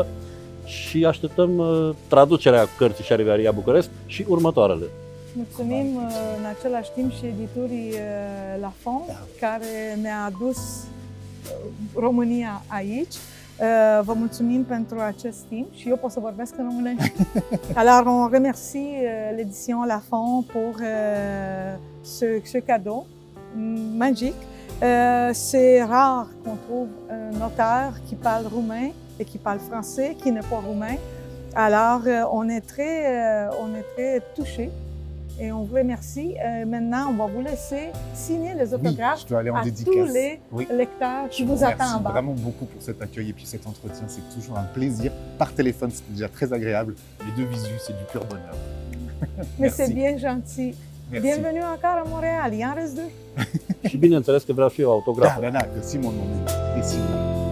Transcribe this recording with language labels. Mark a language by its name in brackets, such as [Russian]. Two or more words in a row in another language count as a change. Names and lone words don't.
[Romanian] Și așteptăm traducerea cărții Șarivaria București și următoarele. Mulțumim în același timp și editurii Lafon, care ne-a adus România aici. Vă mulțumim pentru acest timp și eu pot să vorbesc în românește. [French] Alors, on remercie l'édition Lafon pour ce cadeau magique. C'est rare qu'on trouve un auteur qui parle roumain et qui parle français, qui n'est pas roumain. Alors, on est très touchés et on vous remercie. Maintenant, on va vous laisser signer les autographes à tous les lecteurs qui vous attendent en bas. Vraiment beaucoup pour cet accueil et puis cet entretien. C'est toujours un plaisir. Par téléphone, c'est déjà très agréable. Les deux visus, c'est du pur bonheur. Mais c'est bien gentil. Merci. Bienvenue encore à Montréal. Il en reste deux. [Romanian] Și bineînțeles că vreau și eu autograf. Da, găsim un moment.